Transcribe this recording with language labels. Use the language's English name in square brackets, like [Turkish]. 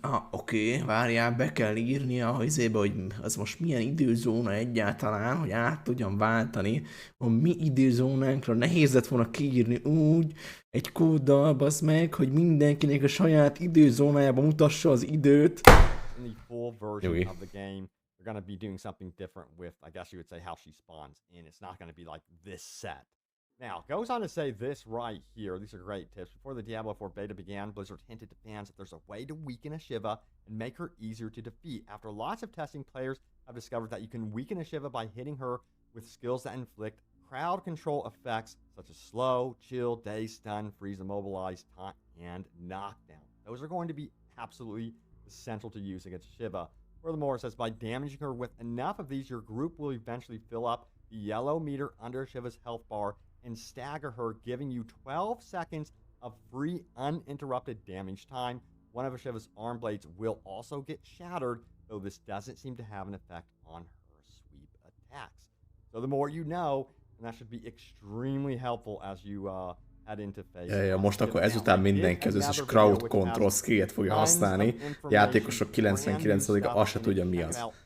[Hungarian] Oké, várjál, be kell írni a izébe, hogy az most milyen időzóna egyáltalán, hogy át tudjam váltani. A mi időzónánkra nehéz lett volna kiírni úgy egy kóddal, basz meg, hogy mindenkinek a saját időzónájába mutassa az időt. [English] In the full version of the game, they're going to be doing something different with, I guess you would say, how she spawns in. It's not going to be like this set. Now, it goes on to say this right here. These are great tips. Before the Diablo 4 beta began, Blizzard hinted to fans that there's a way to weaken a Shiva and make her easier to defeat. After lots of testing, players have discovered that you can weaken a Shiva by hitting her with skills that inflict crowd control effects such as slow, chill, daze, stun, freeze, immobilize, taunt, and knockdown. Those are going to be absolutely essential to use against Shiva. Furthermore, it says by damaging her with enough of these, your group will eventually fill up the yellow meter under Shiva's health bar and stagger her, giving you 12 seconds of free uninterrupted damage time. One of Shiva's arm blades will also get shattered, though this doesn't seem to have an effect on her sweep attacks. So the more you know, and that should be extremely helpful as you head into phase. [Hungarian] Ja, most akkor ezután mindenki az összes crowd control skillet fogja használni. Játékosok 99%-a azt se tudja, mi az.